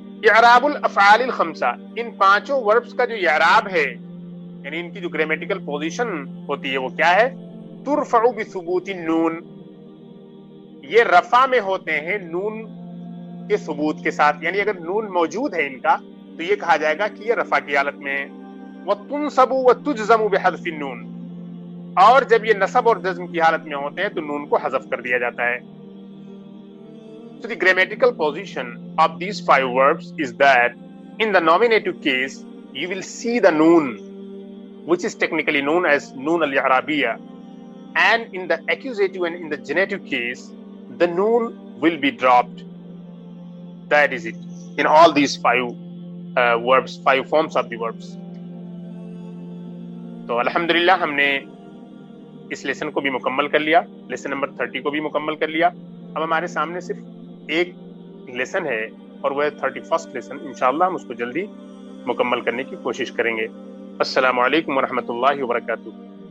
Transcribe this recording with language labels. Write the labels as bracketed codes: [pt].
[ar] اعراب الافعال الخمسہ، [ur] ان 5 وربس کا جو اعراب ہے، یعنی ان کی جو گرامیٹیکل پوزیشن ہوتی ہے وہ کیا ہے؟ [ar] ترفع بثبوت النون، [ur] یہ رفع میں ہوتے ہیں نون کے ثبوت کے ساتھ، یعنی اگر نون موجود ہے ان کا تو یہ کہا جائے گا کہ یہ رفع کی حالت میں ہے. [ar] وتنصب وتجزم بحذف النون، [ur] اور جب یہ نصب اور جزم کی حالت میں ہوتے ہیں تو نون کو حذف کر دیا جاتا ہے. [en] So the grammatical position of these 5 verbs is that in the nominative case you will see the noon, which is technically known as noon al-i'rabiyya, and in the accusative and in the genitive case the noon will be dropped. That is it in all these 5 verbs, 5 forms of the verbs. [ur] تو الحمدللہ ہم نے اس lesson کو بھی مکمل کر لیا، lesson number 30 کو بھی مکمل کر لیا. اب ہمارے سامنے صرف ایک لیسن ہے اور وہ ہے 31st لیسن. انشاءاللہ ہم اس کو جلدی مکمل کرنے کی کوشش کریں گے. السلام علیکم ورحمۃ اللہ وبرکاتہ.